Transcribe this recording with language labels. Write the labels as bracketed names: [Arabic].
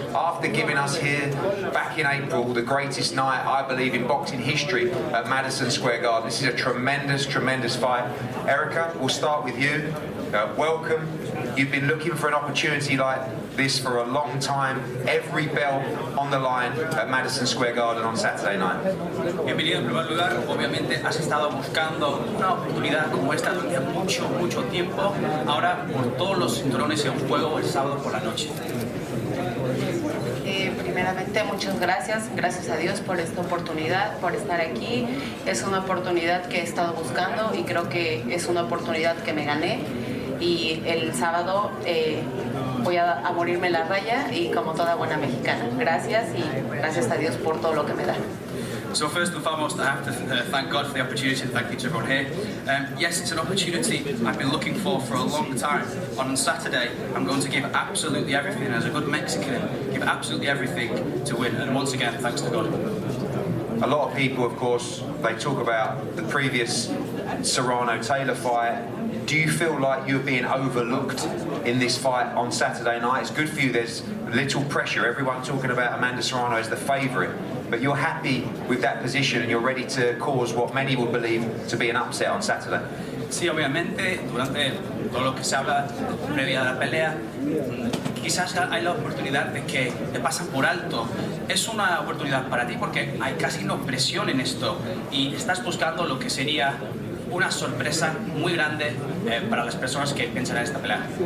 [English] After giving us here back in April the greatest night, I believe, in boxing history at Madison Square Garden. This is a tremendous, tremendous fight. Erika, we'll start with you. Welcome. You've been looking for an opportunity like this for a long time. Every belt on the line at Madison Square Garden on Saturday night. [Spanish] Bienvenido en primer lugar. Obviamente has estado buscando una oportunidad como esta durante mucho tiempo. Ahora por todos los cinturones en juego el sábado por la noche. Primeramente, muchas gracias a Dios por esta oportunidad, por estar aquí. Es una oportunidad que he estado buscando y creo que es una oportunidad que me gané. Y el sábado voy a morirme en la raya y como toda buena mexicana. Gracias y gracias a Dios por todo lo que me da. [English] So first and foremost, I have to thank God for the opportunity and thank you to everyone here. Yes, it's an opportunity I've been looking for a long time. On Saturday, I'm going to give absolutely everything as a good Mexican, give absolutely everything to win. And once again, thanks to God. A lot of people, of course, they talk about the previous Serrano-Taylor fight. Do you feel like you're being overlooked in this fight on Saturday night? It's good for you, there's little pressure. Everyone talking about Amanda Serrano as the favourite. But you're happy with that position and you're ready to cause what many will believe to be an upset on Saturday. [Spanish] Sí, obviamente, durante todo lo que se habla previa a la pelea, quizás hay la oportunidad de que te pasan por alto. Es una oportunidad para ti porque hay casi no presión en esto y estás buscando lo que sería una sorpresa muy grande para las personas que piensan en esta pelea.